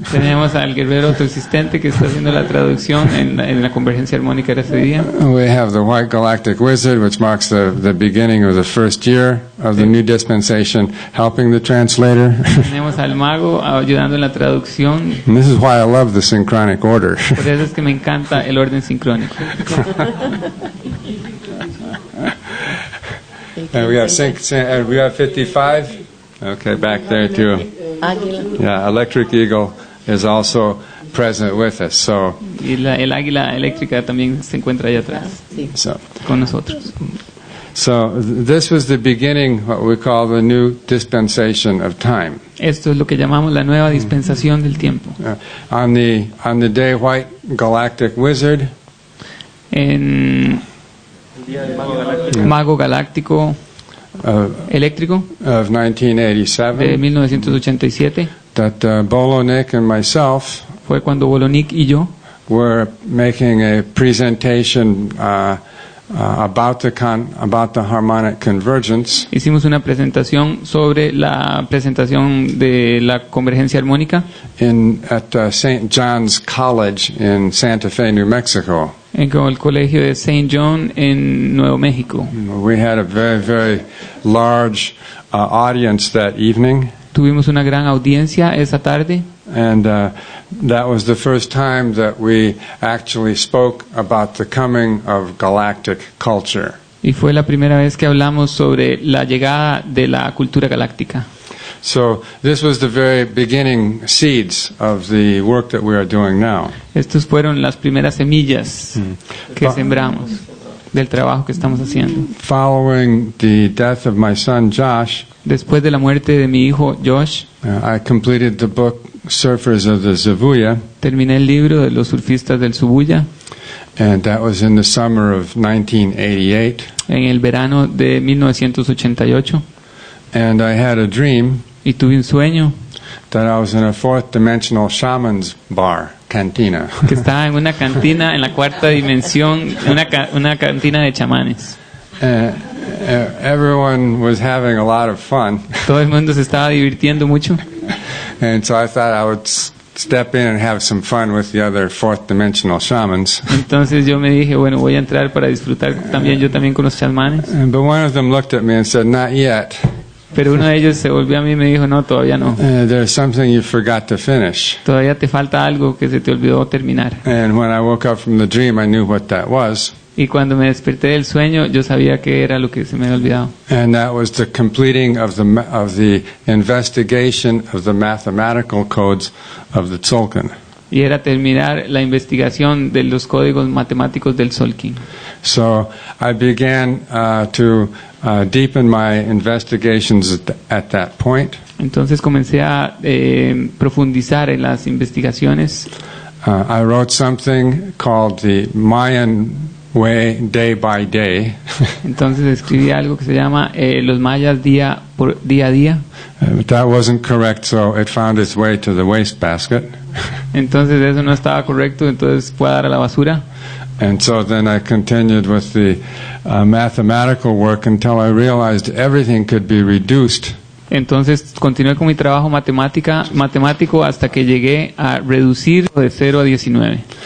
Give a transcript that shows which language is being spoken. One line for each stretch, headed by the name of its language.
Spanish: Tenemos al guerrero autoexistente que está haciendo la traducción en la convergencia armónica de ese día.
English: We have the White Galactic Wizard, which marks the beginning of the first year of the new dispensation, helping the translator.
Spanish: Tenemos al mago ayudando en la traducción.
English: And this is why I love the synchronic order.
Spanish: Por eso es que me encanta el orden sincrónico.
English: And we have 55. Okay, back there too. Yeah, Electric Eagle is also present with us. So,
Spanish: Y el águila eléctrica también se encuentra allá atrás con nosotros.
English: So this was the beginning, what we call the new dispensation of time.
Spanish: Esto es lo que llamamos la nueva dispensación del tiempo.
English: On the day White Galactic Wizard,
Spanish: En Mago Galáctico Eléctrico
English: of
Spanish: de
English: 1987,
Spanish: 1987
English: that Bolo, Nick, and myself
Spanish: fue cuando Bolonik y yo
English: were making a presentation about the harmonic convergence
Spanish: hicimos una presentación sobre la presentación de la convergencia armónica
English: at St. John's College in Santa Fe, New Mexico.
Spanish: en el colegio de St. John en Nuevo México.
English: We had a very, very large audience that evening.
Spanish: Tuvimos una gran audiencia esa tarde
English: And that was the first time that we actually spoke about the coming of galactic culture.
Spanish: y fue la primera vez que hablamos sobre la llegada de la cultura galáctica.
English: So this was the very beginning seeds of the work that we are doing now.
Spanish: Estas fueron las primeras semillas que sembramos del trabajo que estamos haciendo.
English: Following the death of my son Josh,
Spanish: Después de la muerte de mi hijo Josh,
English: I completed the book Surfers of the Zavuya,
Spanish: terminé el libro de los surfistas del Subuya
English: and that was in the summer of 1988.
Spanish: en el verano de 1988
English: And I had a dream
Spanish: y tuve un sueño
English: that I was in a fourth dimensional shaman's bar, cantina.
Spanish: que estaba en una cantina en la cuarta dimensión, una cantina de chamanes.
English: Everyone was having a lot of fun,
Spanish: Todo el mundo se estaba divirtiendo mucho.
English: and so I thought I would step in and have some fun with the other fourth dimensional shamans.
Spanish: Entonces yo me dije, bueno, voy a entrar para disfrutar yo también con los chamanes.
English: But one of them looked at me and said, "Not yet.
Spanish: Pero uno de ellos se volvió a mí y me dijo, no, todavía no.
English: There's something you forgot to finish."
Spanish: Todavía te falta algo que se te olvidó terminar.
English: And when I woke up from the dream, I knew what that was.
Spanish: Y cuando me desperté del sueño, yo sabía que era lo que se me había olvidado.
English: And that was the completing of the investigation of the mathematical codes of the tzolkin.
Spanish: Y era terminar la investigación de los códigos matemáticos del tzolkin.
English: So I began to deepen my investigations at that point.
Spanish: Entonces comencé a profundizar en las investigaciones.
English: I wrote something called the Mayan Way Day by Day.
Spanish: Entonces escribí algo que se llama los mayas día a día.
English: That wasn't correct, so it found its way to the wastebasket.
Spanish: Entonces eso no estaba correcto, entonces fue a dar a la basura.
English: And so then I continued with the mathematical work until I realized everything could be reduced.
Spanish: Entonces continué con mi trabajo matemático hasta que llegué a reducir de 0 a 19.